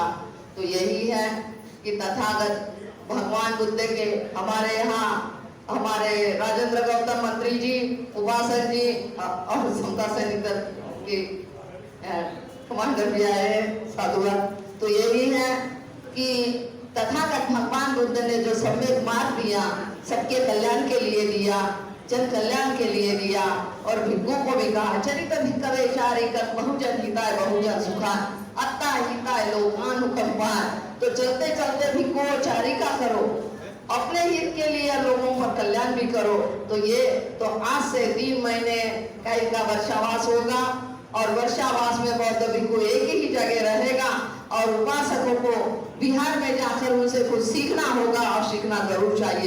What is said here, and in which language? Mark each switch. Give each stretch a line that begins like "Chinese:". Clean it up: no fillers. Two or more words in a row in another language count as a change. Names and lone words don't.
Hindi: तो यही है कि तथागत भगवान बुद्ध के हमारे यहाँ हमारे राजेंद्र गौतम मंत्री जी, उपासक जी और समता सैनिक दल के कमांडर भी आए, साधुवाद। तो यही है कि तथागत भगवान बुद्ध ने जो सम्यक मार्ग दिया, सबके कल्याण के लिए दिया, जन कल्याण के लिए दिया। और भिक्षुओं को भी कहा
Pali: चरित भिक्षवे चारिकं बहुजन हिताय बहुजन सुखाय, अत्ता हिताय लोकानुकंपाय।
Hindi: तो चलते चलते भिक्षुचारी का करो, अपने हित के लिए लोगों का कल्याण भी करो। तो ये तो आज से 3 महीने का इनका वर्षावास होगा और वर्षावास में बौद्ध भिक्षु एक ही जगह रहेगा और उपासकों को बिहार में जाकर उनसे कुछ सीखना होगा और सीखना जरूर चाहिए।